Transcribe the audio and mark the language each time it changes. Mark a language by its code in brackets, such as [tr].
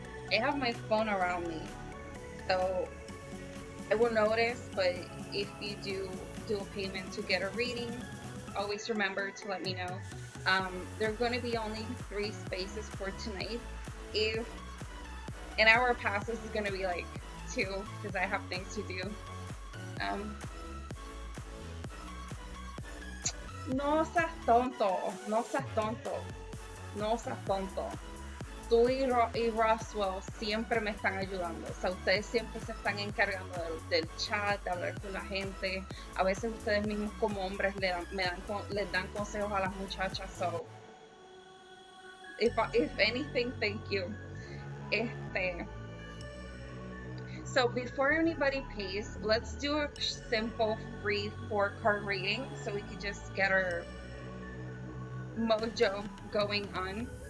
[en] I have my phone around me, so I will notice, but if you do a payment to get a reading, always remember to let me know. There are going to be only 3 spaces for tonight. If an hour passes, it's going to be like 2 because I have things to do. [es] No seas tonto, no seas tonto, no seas tonto. Tú y Roswell siempre me están ayudando. O sea, ustedes siempre se están encargando del chat, de hablar con la gente. A veces ustedes mismos como hombres les dan consejos a las muchachas. [en] So, if anything, thank you. So before anybody pays, let's do a simple free 4-card reading so we can just get our mojo going on.